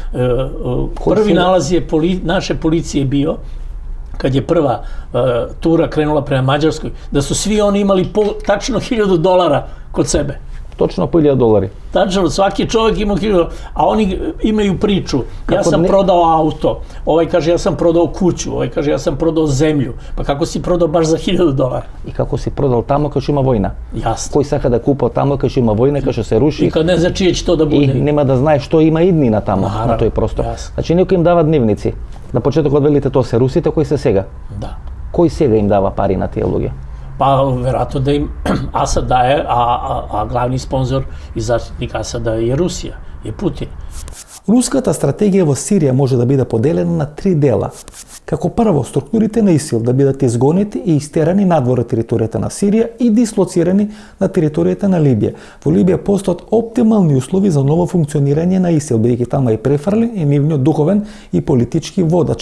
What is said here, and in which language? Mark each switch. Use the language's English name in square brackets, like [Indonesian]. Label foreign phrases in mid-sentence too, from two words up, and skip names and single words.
[Serbian] Prvi nalaz je naše policije bio, kad je prva tura krenula prema Mađarskoj, da su svi oni imali tačno $1.000 kod sebe. [Croatian] Točno po $1.000. [Serbian] Tačno, svaki čovjek ima $1.000, a oni imaju priču. Ja sam prodao auto, ovaj kaže ja sam prodao kuću, ovaj kaže ja sam prodao zemlju. Pa kako si prodao baš za $1.000? [Macedonian] И како си продал тамо кај што има војна. Јасно. Кој сака да купа тамо кај што има војна, кај што се руши. [Serbian] И кад не знае чие ќе тоа да буде. [Macedonian] И нема да знае што има иднина тамо на тој простор. Значи некој им дава дневници. На почетокот велите тоа се русите, кои се сега? Да. Кој сега им дава пари на тие луѓе? [Serbian] Pa verovatno da im Asad daje, a glavni sponzor i zaštitnik Asada je Rusija, je Putin. [Macedonian] Руската стратегија во Сирија може да биде поделена на 3 дела. Како прво, структурите на ИСИЛ да бидат изгонети и истерани надвор од територијата на Сирија и дислоцирани на територијата на Либија. Во Либија постојат оптимални услови за ново функционирање на ИСИЛ, бидејќи тamo е Префарлин е нивниот духовен и политички водач.